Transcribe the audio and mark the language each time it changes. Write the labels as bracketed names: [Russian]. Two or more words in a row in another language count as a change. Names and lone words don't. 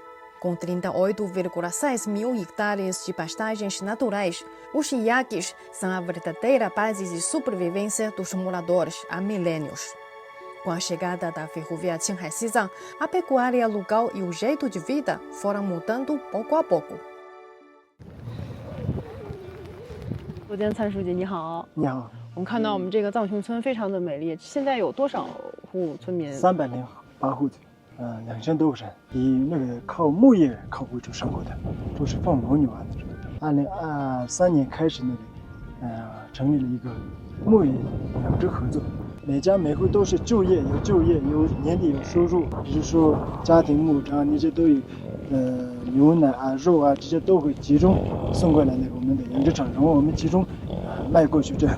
[Portuguese] Com 38,6 mil hectares de pastagens naturais, os iaques são a verdadeira base de sobrevivência dos moradores há milênios. Com a chegada da ferrovia Qinghai-Xizang, a pecuária local e o jeito de vida foram mudando pouco a pouco. [Chinese] 罗坚灿书记你好，你好，我们看到我们这个藏雄村非常的美丽，现在有多少户村民 308户子，2000多个人，以那个靠牧业靠为主生活的，都是放牦牛啊那种。2023年开始成立了一个牧业养殖合作，每家每户都是就业，有就业，有年底有收入，比如说家庭牧场那些都有，牛奶啊、肉啊这些都会集中送过来那个我们的养殖场，然后我们集中卖过去这样。